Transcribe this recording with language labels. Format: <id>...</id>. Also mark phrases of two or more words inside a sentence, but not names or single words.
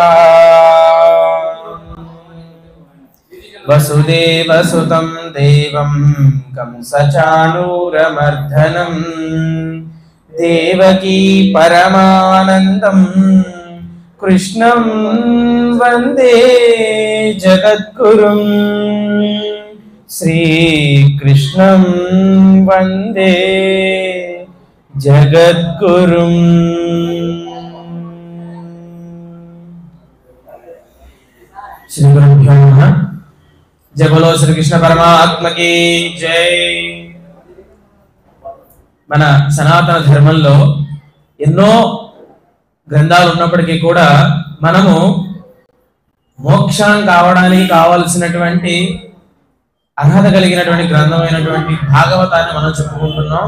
<sa>वसुदेवसुतं देवं कंसचाणूरमर्दनं देवकी परमानन्दं कृष्णं वन्दे जगद्गुरुं श्रीकृष्णं वन्दे जगद्गुरुं। श्री गुरुभ्यो नमः।</sa> <hi>जय बोलो श्री कृष्ण परमात्मा की जय।</hi> <te>మన సనాతన ధర్మంలో ఎన్నో గ్రంథాలు ఉన్నప్పటికీ కూడా మనము మోక్షం కావడానికి కావలసినటువంటి అర్హత కలిగినటువంటి గ్రంథమైనటువంటి భాగవతాన్ని మనం చెప్పుకుంటున్నాం।</te>